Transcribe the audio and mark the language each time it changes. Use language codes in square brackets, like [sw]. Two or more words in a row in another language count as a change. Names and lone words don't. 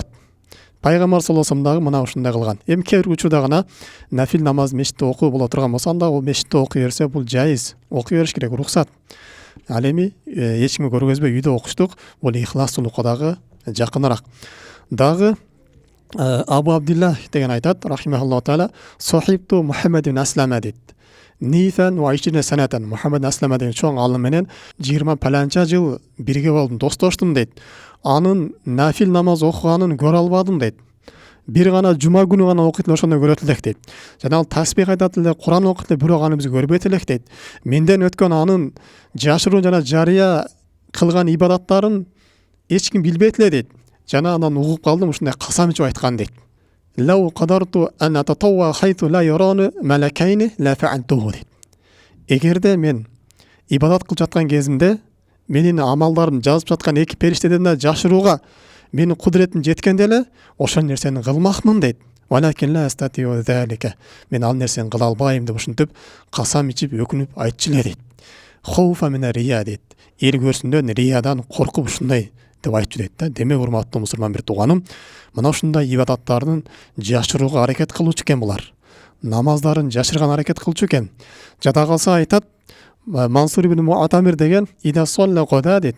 [ky] Пайгамбар [ar] صلى الله عليه وسلم [ky] мына ушундай кылган. Эми кээ бир учурда гана нафил намаз мешитте окуу боло турган болсо, анда ол мешитте окуй берсе, бул жайыз. Окуй бериш керек, рухсат. Ал эми эч кимге көргөзбөй үйдө окуштук, бул ыйхластуулукка дагы жакыныраак. Дагы Абу Абдилла деген айтат, [ar] رحمه الله تعالى صحبت محمد بن أسلم" дейт. "نيفا و 20 سنة" [ky] Мухаммад Аслама деген чоң аалым менен 20 паланча жыл бирге болдум, достоштум дейт. Анын нафил намаз окуганын көрө албадым дейт. бир гана жума күнү гана окуйт эле, ошондо көрөт элек дейт. Жана ал таспих айтат эле, Куран окуйт эле, бирок аны биз көрбөйт элек дейт. Менден өткөн анын жашыруун жана жарыя кылган ибадаттарын эч ким билбейт эле дейт. Жана анан угуп калдым, ушундай касам ичип айткан дейт. [ar] لو قدرت أن أتطوع حيث لا يراني ملكاي لفعلته дейт. [ky] Эгерде мен ибадат кылып жаткан кезимде менин амалдарым жазып жаткан эки периштеден да жашырууга менин кудуретим жеткенде эле ошол нерсени кылмакмын дейт. [ar] ولكن لا أستطيع ذلك. [ky] Мен ал нерсени кыла албайм деп ушинтип касам ичип өкүнүп айтчу эле дейт. [ar] خوفا من الرياء дейт. [ky] Эл көрсүндөн, риядан коркуп ушундай деп айтчу дейт да. Демек урматтуу мусулман бир тууганым, мына ушундай ибадаттарын жашырууга аракет кылуучу экен булар. Намаздарын жашырган аракет кылчу экен. Жада калса айтат, Мансур ибн Муатамир деген [ar] إذا صلى قعد [ky] дейт.